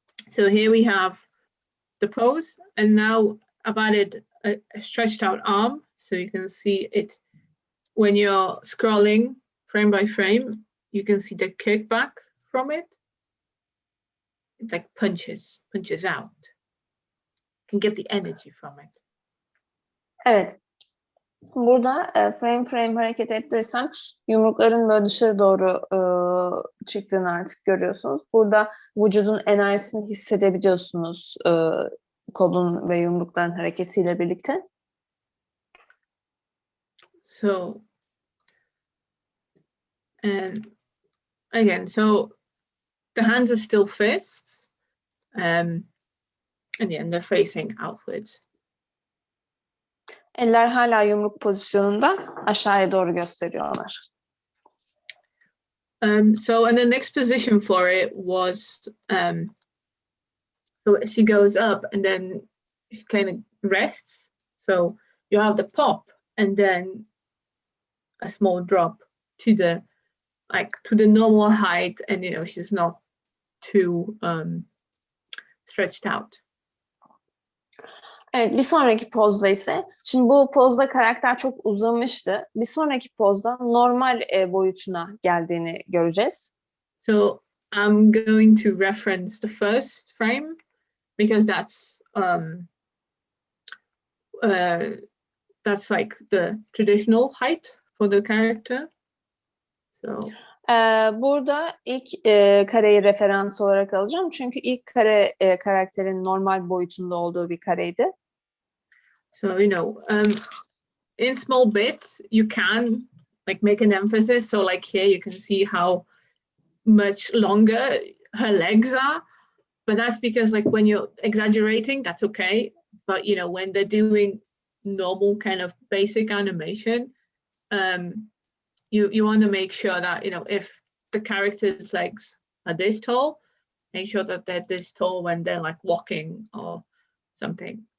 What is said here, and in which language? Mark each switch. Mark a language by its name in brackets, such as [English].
[English] So here we have the pose, and now I've added a stretched out arm, so you can see it when you're scrolling frame by frame. You can see the kickback from it. it like punches out. Can get the energy from it. [Turkish] Evet. Burada frame hareket ettirirsem yumrukların böyle dışarı doğru çıktığını artık görüyorsunuz. Burada vücudun enerjisini hissedebiliyorsunuz kolun ve yumrukların hareketiyle birlikte. [English] So, and again, so the hands are still fists, and they're facing outwards. [Turkish] Eller hala yumruk pozisyonunda, aşağıya doğru gösteriyorlar. [English] So, and the next position for it was, so she goes up and then she kind of rests. So you have the pop and then a small drop to the normal height, and she's not too stretched out. [Turkish] Evet, bir sonraki pozda ise, şimdi bu pozda karakter çok uzamıştı. Bir sonraki pozda normal boyutuna geldiğini göreceğiz. [English] So I'm going to reference the first frame because that's like the traditional height for the character. So [Turkish] burada ilk kareyi referans olarak alacağım. Çünkü ilk kare karakterin normal boyutunda olduğu bir kareydi. [English] So, in small bits, you can like make an emphasis. So like here, you can see how much longer her legs are. But that's because like when you're exaggerating, that's okay. But, when they're doing normal kind of basic animation, you want to make sure that, if the character's legs are this tall, make sure that they're this tall when they're like walking or something.